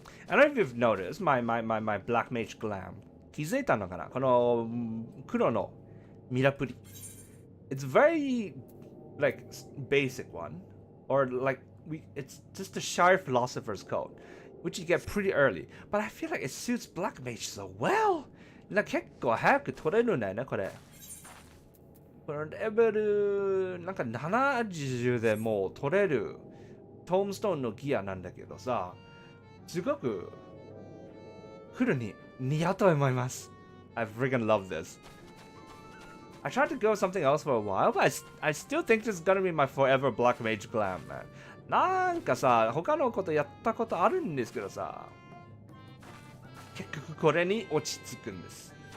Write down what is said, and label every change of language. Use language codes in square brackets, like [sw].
[en] I don't know if you've noticed my black mage glam. [ja] 気づいたのかなこの黒のミラプリ。 [en] It's very like basic one, or like it's just a shy philosopher's code, which you get pretty early. But I feel like it suits black mage so well. [ja] 結構早く取れるんだよねこれ。このレベルなんか70でもう取れるトームストーンのギアなんだけどさ。すごくフルに似合うと思います。 [en] I freaking love this. I tried to go something else for a while, but I still think this is gonna be my forever black mage glam, man. [ja] なんかさ、他のことやったことあるんですけどさ、結局これに落ち着くんです。